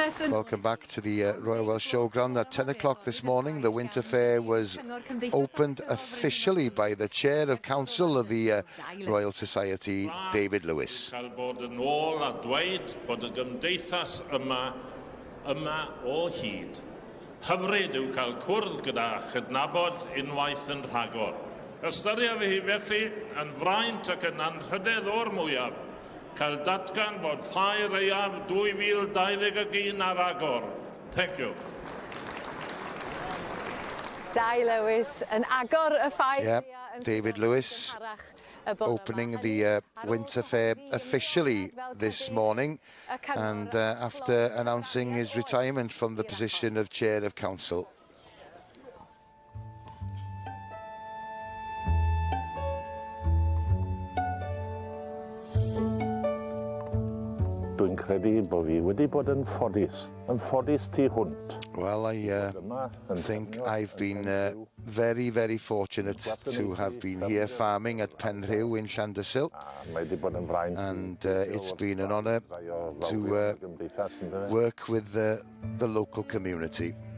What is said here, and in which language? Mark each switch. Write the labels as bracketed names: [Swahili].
[English] Welcome back to the Royal Welsh Showground. At 10 o'clock this morning, the Winter Ffair was opened officially by the Chair of Council of the Royal Society, David Lewis. [Welsh] Bod yn ôl a dweud bod y gymdeithas yma o hyd. Hyfryd yw cael cwrdd gyda chydnabod unwaith yn rhagor. Ystyriaf hi felly yn fraint ac yn anrhydedd o'r mwyaf cael datgan bod ffair eiaf 2021 ar agor. [English] Thank you. [Welsh] Dai Lewis yn agor y ffair. [English] Yeah, David Lewis opening the Winter Ffair officially this morning, and after announcing his retirement from the position of Chair of Council. [Welsh] Dwi'n credu bod fi wedi bod yn ffodus tu hwnt. [English] Well, I think I've been very, very fortunate to have been here farming at Penrhyw in Llandersil, and it's been an honour to work with the local community.